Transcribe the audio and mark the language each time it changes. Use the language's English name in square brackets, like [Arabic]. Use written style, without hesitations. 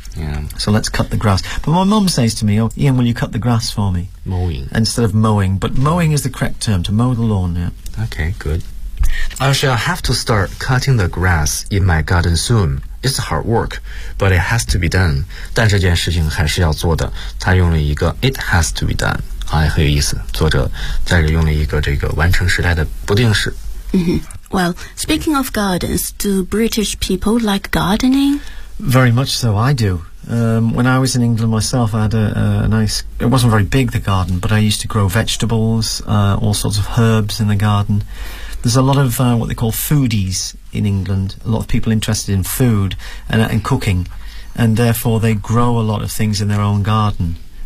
[English] Yeah. So let's cut the grass. But my mum says to me, oh, Ian, will you cut the grass for me? Mowing. Instead of mowing. But mowing is the correct term, to mow the lawn, yeah. Okay, good. I shall have to start cutting the grass in my garden soon. It's hard work, but it has to be done. [Chinese] 但这件事情还是要做的。他用了一个 [English] it has to be done， [Chinese] 啊，很有意思。作者在这用了一个这个完成时态的不定式。 [English] Well, speaking of gardens, do British people like gardening? Very much so, I do. When I was in England myself, I had a nice. It wasn't very big, the garden, but I used to grow vegetables, all sorts of herbs in the garden. There's a lot of what they call foodies in England, a lot of people interested in food and cooking, and therefore they grow a lot of things in their own garden.